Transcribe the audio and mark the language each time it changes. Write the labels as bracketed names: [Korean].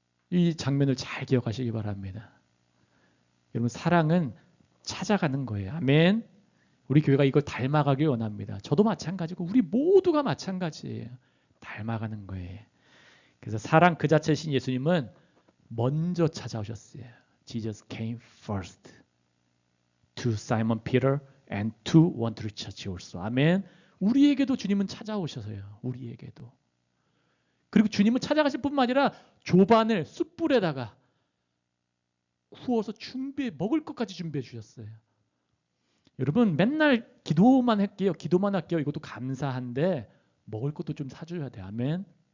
[Korean] 이 장면을 잘 기억하시기 바랍니다. 여러분 사랑은 찾아가는 거예요. 아멘. 우리 교회가 이걸 닮아가길 원합니다. 저도 마찬가지고 우리 모두가 마찬가지예요. 닮아가는 거예요. 그래서 사랑 그 자체신 예수님은 먼저 찾아오셨어요. [English] Jesus came first to Simon Peter and to one true church also. [Korean] 아멘. 우리에게도 주님은 찾아오셔서요. 우리에게도. 그리고 주님은 찾아가실 뿐만 아니라 조반을 숯불에다가 구워서 먹을 것까지 준비해 주셨어요. 여러분 맨날 기도만 할게요. 이것도 감사한데 먹을 것도 좀 사줘야 돼. 아멘.